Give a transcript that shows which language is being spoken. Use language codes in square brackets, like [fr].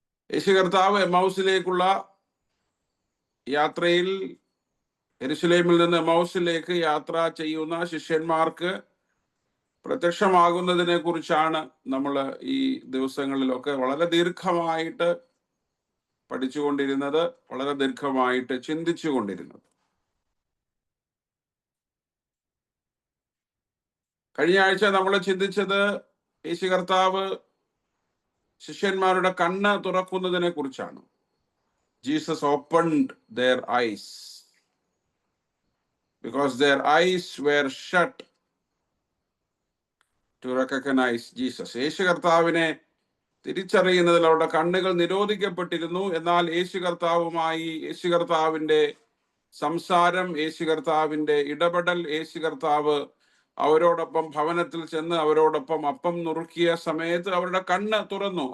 [ml] യേശു കർത്താവ് എമ്മൗസിലേക്കുള്ള യാത്രയിൽ, യെരുശലേമിൽ നിന്ന് എമ്മൗസിലേക്ക് യാത്ര ചെയ്യുന്ന ശിഷ്യന്മാർക്ക് പ്രത്യക്ഷമാകുന്നതിനെ കുറിച്ചാണ് നമ്മൾ ഈ ദിവസങ്ങളിലൊക്കെ വളരെ ദീർഘമായിട്ട് പഠിച്ചുകൊണ്ടിരുന്നത്, വളരെ ദീർഘമായിട്ട് ചിന്തിച്ചു കൊണ്ടിരുന്നത്. കഴിഞ്ഞ ആഴ്ച നമ്മൾ ചിന്തിച്ചത് യേശു കർത്താവ് ശിഷ്യന്മാരുടെ കണ്ണ് തുറക്കുന്നതിനെ കുറിച്ചാണ്. [en] Jesus opened their eyes because their eyes were shut to recognize Jesus. [ml] യേശു കർത്താവിനെ തിരിച്ചറിയുന്നതിൽ അവരുടെ കണ്ണുകൾ നിരോധിക്കപ്പെട്ടിരുന്നു. എന്നാൽ യേശു കർത്താവുമായി, യേശു കർത്താവിന്റെ സംസാരം, യേശു കർത്താവിന്റെ ഇടപെടൽ, യേശു കർത്താവ് അവരോടൊപ്പം ഭവനത്തിൽ ചെന്ന് അവരോടൊപ്പം അപ്പം നുറുക്കിയ സമയത്ത് അവരുടെ കണ്ണ് തുറന്നു.